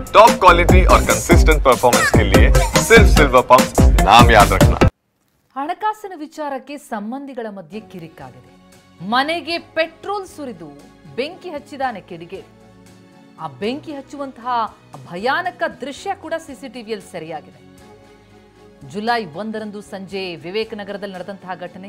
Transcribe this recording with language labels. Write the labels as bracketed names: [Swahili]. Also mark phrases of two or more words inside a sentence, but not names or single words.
[English] top quality [Hindi] और [English] consistent performance [Hindi] के लिए सिर्फ सिल्वर पंप नाम याद रखना। [Kannada] ಹಣಕಾಸಿನ ವಿಚಾರಕ್ಕೆ ಸಂಬಂಧಿಗಳ ಮಧ್ಯೆ ಕಿರಿಕಾಗಿದೆ. ಮನೆಗೆ ಪೆಟ್ರೋಲ್ ಸುರಿದು ಬೆಂಕಿ ಹಚ್ಚಿದಾನೆ ಕಿಡಿಗೇಡಿ. ಆ ಬೆಂಕಿ ಹಚ್ಚುವಂತಹ ಭಯಾನಕ ದೃಶ್ಯ ಕೂಡ ಸಿಸಿಟಿವಿಯಲ್ಲಿ ಸೆರೆಯಾಗಿದೆ. ಜುಲೈ 1ರಂದು ಸಂಜೆ ವಿವೇಕನಗರದಲ್ಲಿ ನಡೆದಂತಹ ಘಟನೆ.